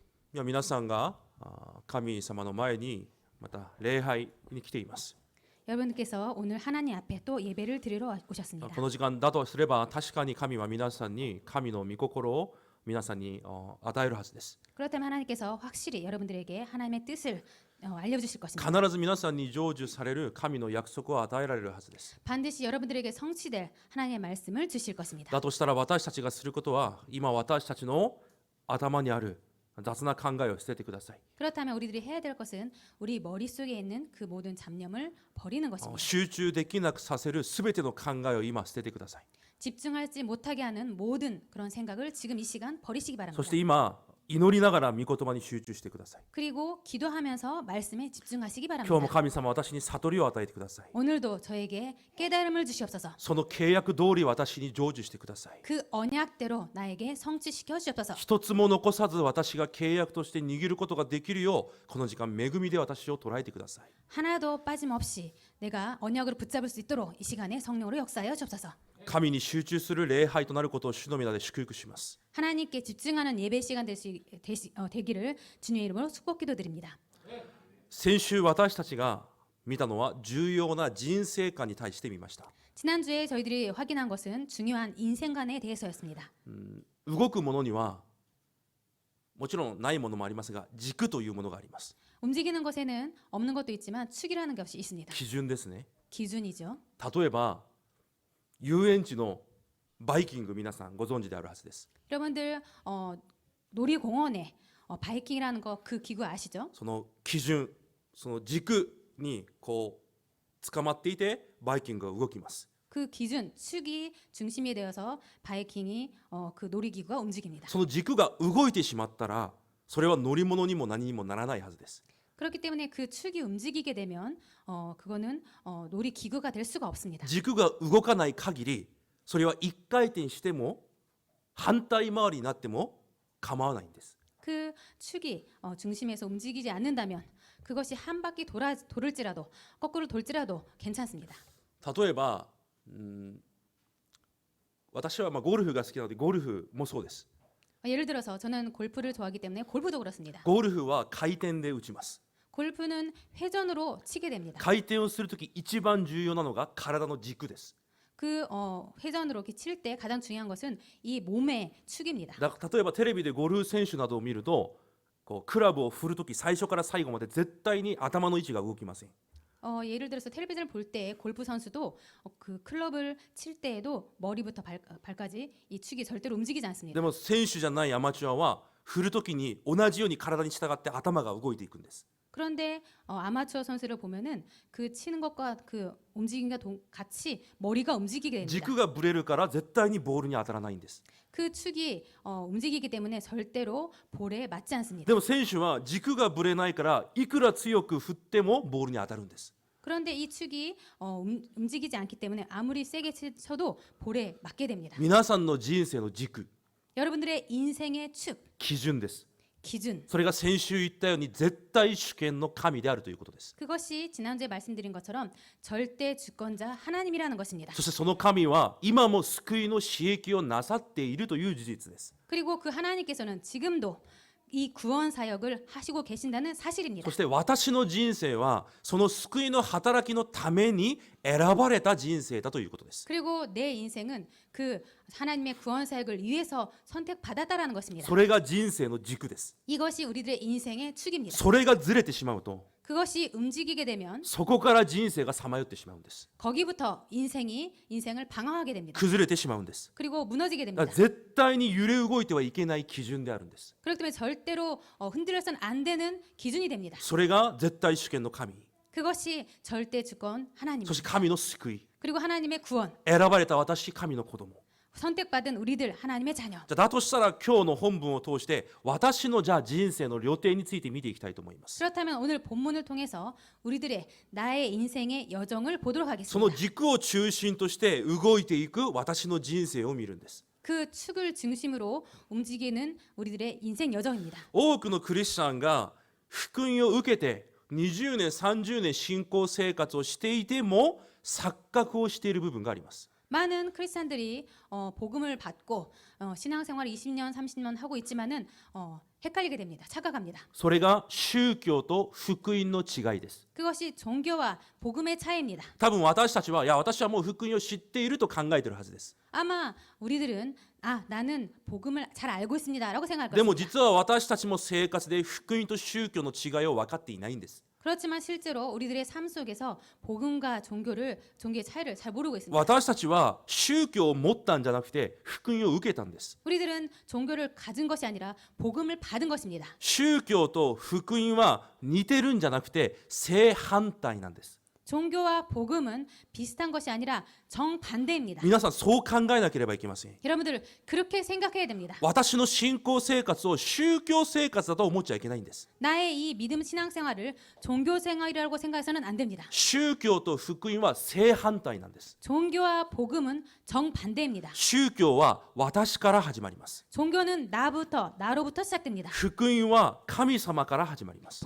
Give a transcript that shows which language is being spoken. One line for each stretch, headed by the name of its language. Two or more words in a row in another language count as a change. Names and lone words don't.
Japanese: 今皆さんが神様の前にまた礼拝に来ています。
Korean: 여러분께서 오늘 하나님 앞에 또 예배를 드리러 오셨습니다.
Japanese: この時間だとすれば確かに神は皆さんに神の御心を皆さんに与えるはずです。
Korean: 그렇다면 하나님께서 확실히 여러분들에게 하나님의 뜻을 알려주실 것입니다.
Japanese: 必ず皆さんに成就される神の約束を与えられるはずです。
Korean: 반드시 여러분들에게 성취될 하나님의 말씀을 주실 것입니다.
Japanese: だとしたら私たちがすることは今私たちの頭にある雑な考えを捨ててください。
Korean: 그렇다면 우리들이 해야 될 것은 우리 머릿속에 있는 그 모든 잡념을 버리는 것입니다.
Japanese: 集中できなくさせるすべての考えを今捨ててください。
Korean: 집중하지 못하게 하는 모든 그런 생각을 지금 이 시간 버리시기
Japanese: そ
Korean: 바랍니다.
Japanese: して今祈りながら御言葉に集中してください。
Korean: 그리고 기도하면서 말씀에 집중하시기
Japanese: 今日
Korean: 바랍니다.
Japanese: も神様私に悟りを与えてください。
Korean: 오늘도 저에게 깨달음을 주시옵소서.
Japanese: その契約通り私に成就してください。
Korean: 그 언약대로 나에게 성취시켜 주시옵소서.
Japanese: 一つも残さず私が契約として握ることができるようこの時間恵みで私を捉えてください。
Korean: 하나도 빠짐없이 내가 언약으로 붙잡을 수 있도록 이 시간에 성령으로 역사하여 주옵소서.
Japanese: 神に集中する礼拝となることを主の皆で祝福します。
Korean: 하나님께 집중하는 예배 시간 되기를 주님의 이름으로 축복 기도드립니다.
Japanese: 先週私たちが見たのは重要な人生観に対して見ました。
Korean: 지난주에 저희들이 확인한 것은 중요한 인생관에 대해서였습니다.
Japanese: 動くものにはもちろんないものもありますが軸というものがあります。
Korean: 움직이는 것에는 없는 것도 있지만 축이라는 것이 있습니다.
Japanese: 基準ですね。
Korean: 기준이죠.
Japanese: 例えば遊園地のバイキング皆さんご存知であるはずです。
Korean: 여러분들 놀이공원에 바이킹이라는 거 그 기구 아시죠?
Japanese: その基準その軸にこう捕まっていてバイキングが動きます。
Korean: 그 기준, 축이 중심이 되어서 바이킹이 그 놀이기구가 움직입니다.
Japanese: その軸が動いてしまったらそれは乗り物にも何にもならないはずです。
Korean: 그렇기 때문에 그 축이 움직이게 되면 그거는 놀이기구가 될 수가 없습니다.
Japanese: 軸が動かない限りそれは一回転しても反対回りになっても構わないんです。
Korean: 그 축이 중심에서 움직이지 않는다면 그것이 한 바퀴 돌을지라도 거꾸로 돌지라도 괜찮습니다.
Japanese: 例えば私はゴルフが好きなのでゴルフもそうです。
Korean: 예를 들어서 저는 골프를 좋아하기 때문에 골프도 그렇습니다.
Japanese: ゴルフは回転で打ちます。
Korean: 골프는 회전으로 치게 됩니다.
Japanese: 回転をするとき一番重要なのが体の軸です。
Korean: 그 회전으로 이렇게 칠 때 가장 중요한 것은 이 몸의 축입니다.
Japanese: 例えばテレビでゴルフ選手などを見るとこうクラブを振るとき最初から最後まで絶対に頭の位置が動きません。
Korean: 예를 들어서 텔레비전을 볼 때 골프 선수도 그 클럽을 칠 때에도 머리부터 발까지 이 축이 절대로 움직이지
Japanese: で
Korean: 않습니다.
Japanese: も選手じゃないアマチュアは振るときに同じように体に従って頭が動いていくんです。
Korean: 그런데 아마추어 선수를 보면은 그 치는 것과 그 움직임과 같이 머리가 움직이게 됩니다.
Japanese: 軸がぶれるから絶対にボールに当たらないんです。
Korean: 그 축이 움직이기 때문에 절대로 볼에 맞지 않습니다.
Japanese: でも選手は軸がぶれないからいくら強く振ってもボールに当たるんです。
Korean: 그런데 이 축이 움직이지 않기 때문에 아무리 세게 쳐도 볼에 맞게 됩니다.
Japanese: 皆さんの人生の軸、
Korean: 여러분들의 인생의 축,
Japanese: 基準です。
Korean: 기준.
Japanese: それが先週言ったように絶対主権の神であるということです。
Korean: 그것이 지난주에 말씀드린 것처럼 절대 주권자 하나님이라는 것입니다.
Japanese: そしてその神は今も救いの刺激をなさっているという事実です。
Korean: 그리고 그 하나님께서는 지금도 이 구원 사역을 하시고 계신다는 사실입니다.
Japanese: そして私の人生はその救いの働きのために選ばれた人生だということです。
Korean: 그리고 내 인생은 그 하나님의 구원 사역을 위해서 선택받았다라는 것입니다.
Japanese: それが人生の軸です。
Korean: 이것이 우리들의 인생의 축입니다.
Japanese: それがずれてしまうと
Korean: 그것이 움직이게 되면
Japanese: そこから人生がさまよってしまうんです。
Korean: 거기부터 인생을 방황하게 됩니다.
Japanese: 崩れてしまうんです。
Korean: 그리고 무너지게
Japanese: だから
Korean: 됩니다.
Japanese: 絶対に揺れ動いてはいけない基準であるんです。
Korean: 그렇기 때문에 절대로 흔들려서는 안 되는 기준이 됩니다.
Japanese: それが絶対主権の神、
Korean: 그것이 절대 주권
Japanese: そ
Korean: 하나님입니다.
Japanese: して神の救い、
Korean: 그리고 하나님의 구원,
Japanese: 選ばれた私神の子供。
Korean: 선택받은 우리들 하나님의 자녀.
Japanese: じゃあだとしたら今日の本文を通して私のじゃあ人生の旅程について見ていきたいと思います。
Korean: 그렇다면 오늘 본문을 통해서 우리들의 나의 인생의 여정을 보도록
Japanese: その
Korean: 하겠습니다.
Japanese: 軸を中心として動いていく私の人生を見るんです。
Korean: 그 축을 중심으로 움직이는 우리들의 인생 여정입니다.
Japanese: 多くのクリスチャンが福音を受けて20年30年信仰生活をしていても錯覚をしている部分があります。
Korean: 많은 크리스찬들이 복음을 받고 신앙생활을 20년, 30년 하고 있지만은 헷갈리게 됩니다. 착각합니다.
Japanese: それが宗教と福音の違いです。
Korean: 그것이 종교와 복음의 차이입니다.
Japanese: 多分私たちは、いや、私はもう福音を知っていると考えているはずです。
Korean: 아마 우리들은 나는 복음을 잘 알고 있습니다라고 생각할
Japanese: でも
Korean: 것입니다.
Japanese: 実は私たちも生活で福音と宗教の違いを分かっていないんです。
Korean: 그렇지만 실제로 우리들의 삶 속에서 복음과 종교의 차이를 잘 모르고 있습니다.
Japanese: 私たちは宗教を持ったんじゃなくて福音を受けたんです。
Korean: 우리들은 종교를 가진 것이 아니라 복음을 받은 것입니다.
Japanese: 宗教と福音は似てるんじゃなくて正反対なんです。
Korean: 종교와 복음은 비슷한 것이 아니라 정반대입니다.
Japanese: 皆さんそう考えなければいけません。
Korean: 여러분들 그렇게 생각해야 됩니다.
Japanese: 私の信仰生活を宗教生活だと思っちゃいけないんです。
Korean: 나의 이 믿음 신앙생활을 종교 생활이라고 생각해서는 안 됩니다.
Japanese: 宗教と福音は正反対なんです。
Korean: 종교와 복음은 정반대입니다.
Japanese: 宗教は私から始まります。
Korean: 종교는 나로부터 시작됩니다.
Japanese: 福音は神様から始まります。